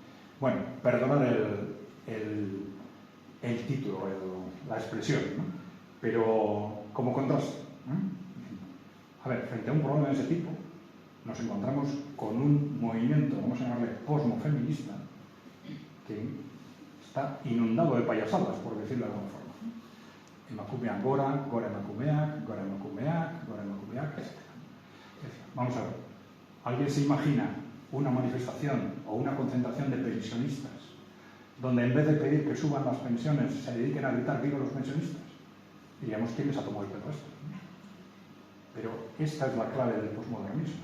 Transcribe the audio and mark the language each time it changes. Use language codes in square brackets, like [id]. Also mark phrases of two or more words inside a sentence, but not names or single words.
[es] Bueno, perdonad el título, la expresión, ¿no? Pero como contraste, ¿no? A ver, frente a un problema de ese tipo, nos encontramos con un movimiento, vamos a llamarle posmofeminista, que está inundado de payasadas, por decirlo de alguna forma. [eu] Emakumeak gora, gora emakumeak, gora emakumeak, gora emakumeak, [es] etc. Vamos a ver, ¿alguien se imagina una manifestación o una concentración de pensionistas donde en vez de pedir que suban las pensiones se dediquen a gritar viva los pensionistas? Diríamos, ¿quién les ha tomado el pelo esto? Pero esta es la clave del posmodernismo.